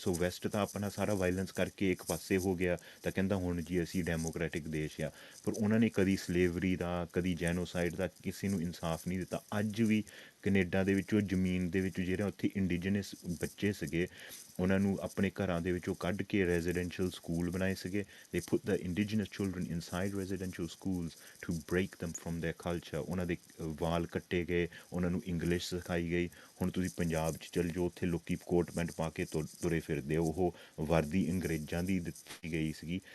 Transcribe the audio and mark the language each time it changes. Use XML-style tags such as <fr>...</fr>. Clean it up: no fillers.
<pa>ਸੋ West ਤਾਂ ਆਪਣਾ ਸਾਰਾ ਵਾਇਲੈਂਸ ਕਰਕੇ ਇੱਕ ਪਾਸੇ ਹੋ ਗਿਆ, ਤਾਂ ਕਹਿੰਦਾ ਹੁਣ ਜੀ ਅਸੀਂ ਡੈਮੋਕ੍ਰੈਟਿਕ ਦੇਸ਼ ਆ। ਪਰ ਉਹਨਾਂ ਨੇ ਕਦੀ ਸਲੇਵਰੀ ਦਾ, ਕਦੀ ਜੈਨੋਸਾਈਡ ਦਾ ਕਿਸੇ ਨੂੰ ਇਨਸਾਫ ਨਹੀਂ ਦਿੱਤਾ। ਅੱਜ ਵੀ ਕੈਨੇਡਾ ਦੇ ਵਿੱਚੋਂ ਜ਼ਮੀਨ ਦੇ ਵਿੱਚ ਜਿਹੜੇ ਉੱਥੇ ਇੰਡੀਜਨਸ ਬੱਚੇ ਸੀਗੇ, ਉਹਨਾਂ ਨੂੰ ਆਪਣੇ ਘਰਾਂ ਦੇ ਵਿੱਚੋਂ ਕੱਢ ਕੇ ਰੈਜ਼ੀਡੈਂਸ਼ੀਅਲ ਸਕੂਲ ਬਣਾਏ ਸੀਗੇ।</pa> <en>they put the indigenous children inside residential schools to break them from their culture.</en> <pa>ਉਹਨਾਂ ਦੇ ਵਾਲ ਕੱਟੇ ਗਏ, ਉਹਨਾਂ ਨੂੰ ਇੰਗਲਿਸ਼ ਸਿਖਾਈ ਗਈ। ਹੁਣ ਤੁਸੀਂ ਪੰਜਾਬ 'ਚ ਚੱਲ ਜਾਓ, ਉੱਥੇ ਲੋਕੀ ਕੋਟ ਪੈਂਟ ਪਾ ਕੇ ਤੁਰੇ ਫਿਰਦੇ, ਉਹ ਵਰਦੀ ਅੰਗਰੇਜ਼ਾਂ ਦੀ ਦਿੱਤੀ ਗਈ ਸੀਗੀ।</pa>